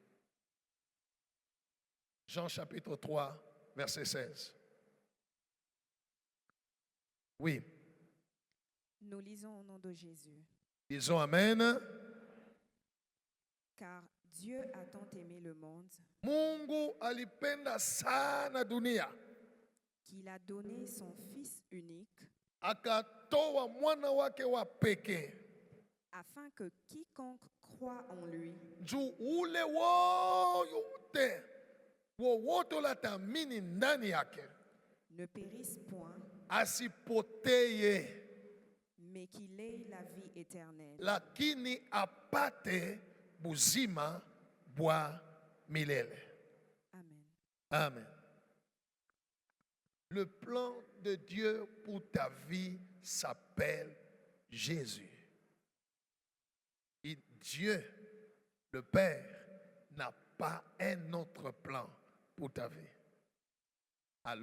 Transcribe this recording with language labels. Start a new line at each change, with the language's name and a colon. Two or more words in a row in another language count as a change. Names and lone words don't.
French: Jean chapitre 3, verset 16. Oui. Nous lisons au nom de Jésus. Disons Amen. Car Dieu a tant aimé le monde
Swahili: Mungu alipenda sana dunia
French: qu'il a donné son Fils unique
Swahili: akatoa mwana wake wa pekee
French: afin que quiconque croit en lui
Swahili: juu ule wowote ulatamini ndani yake
French: ne périsse point,
Swahili: asipoteye,
French: mais qu'il ait la vie éternelle.
Swahili: lakini apate buzima bwa milele.
French: Amen. Amen. Le plan de Dieu pour ta vie s'appelle Jésus. Et Dieu, le Père, n'a pas un autre plan pour ta vie.